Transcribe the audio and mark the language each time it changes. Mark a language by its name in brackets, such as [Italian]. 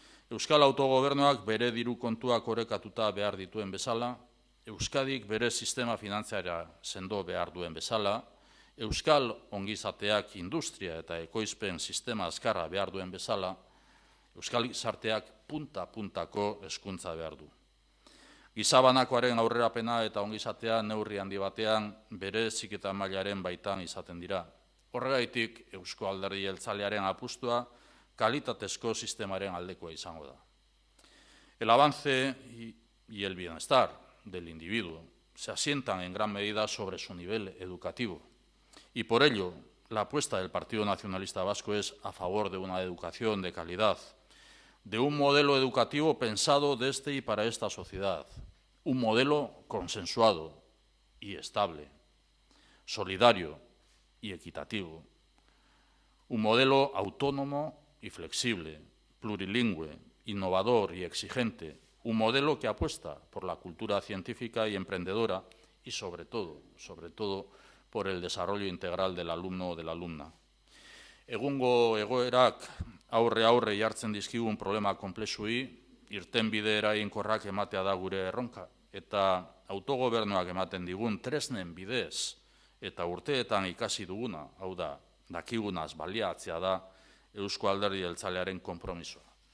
[Basque] Euskal Autogobernuak bere diru kontuak orekatuta behar dituen bezala, Euskadik bere sistema finantziaria sendo behar duen bezala, Euskal ongizateak industria eta ekoizpen sistema azkarra behar duen bezala, Euskal gizarteak punta-puntako hezkuntza behar du. Gizabanakoaren aurrerapena eta ongizatea neurri handi batean bere heziketa mailaren baitan izaten dira. Horregaitik Eusko Alderdi Jeltzalearen apustua kalitatezko sistemaren aldekoa izango da. [Spanish] El avance y el bienestar del individuo se asientan en gran medida sobre su nivel educativo. Y por ello, la apuesta del Partido Nacionalista Vasco es a favor de una educación de calidad, de un modelo educativo pensado desde y para esta sociedad, un modelo consensuado y estable, solidario y equitativo, un modelo autónomo y flexible, plurilingüe, innovador y exigente, un modelo que apuesta por la cultura científica y emprendedora y sobre todo, por el desarrollo integral del alumno o de la alumna. [Basque] Egungo egoerak aurre jartzen dizkigun problema konplexuei irtenbide eraginkorrak ematea da gure erronka eta autogobernuak ematen digun tresnen bidez eta urteetan ikasi duguna, hau da, dakigunaz baliatzea da Eusko Alderdi Jeltzalearen konpromisoa.